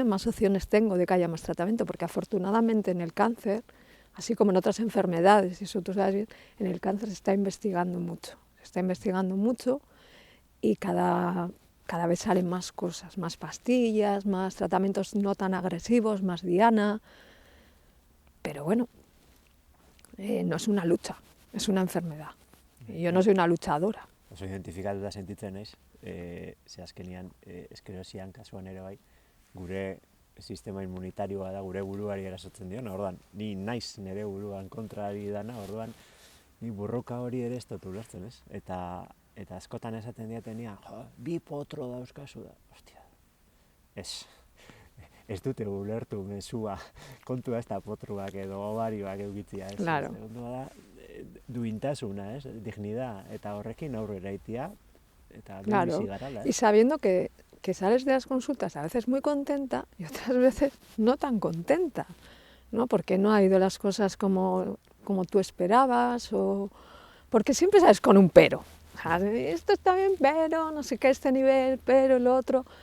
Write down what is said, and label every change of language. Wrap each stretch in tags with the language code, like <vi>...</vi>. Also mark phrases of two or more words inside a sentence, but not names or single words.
<es>más opciones tengo de que haya más tratamiento, porque afortunadamente en el cáncer, así como en otras enfermedades, y eso tú sabes bien, en el cáncer se está investigando mucho y cada vez salen más cosas, más pastillas, más tratamientos no tan agresivos, más diana, pero bueno, no es una lucha. Es una enfermedad. Yo no soy una luchadora.</es> <eu>Oso identifikatuta sentitzen naiz, ze azkenean eskerosian kasuan ere bai, gure sistema immunitarioa da gure buruari erasotzen diona, orduan, ni naiz nire buruan kontrari dana, orduan, ni borroka hori ere ez dut ulertzen, ez? Eta askotan esaten diatenia, jo, bi potro dauzkazu da, ostia, ez dute ulertu mezua, kontua ez da potruak edo ovarioak eukitzia, ez?</eu> <es>Claro.</es> <eu>Kontua da, duintasuna, ez? Dignidad, eta horrekin aurrera itia, eta</eu> <es>Claro,</es> <eu>bizi garala,</eu> <es>y sabiendo que sales de las consultas a veces muy contenta y otras veces no tan contenta, ¿no? Porque no ha ido las cosas como tú esperabas, o porque siempre sales con un pero. O sea, esto está bien, pero no sé qué, este nivel, pero el otro.</es>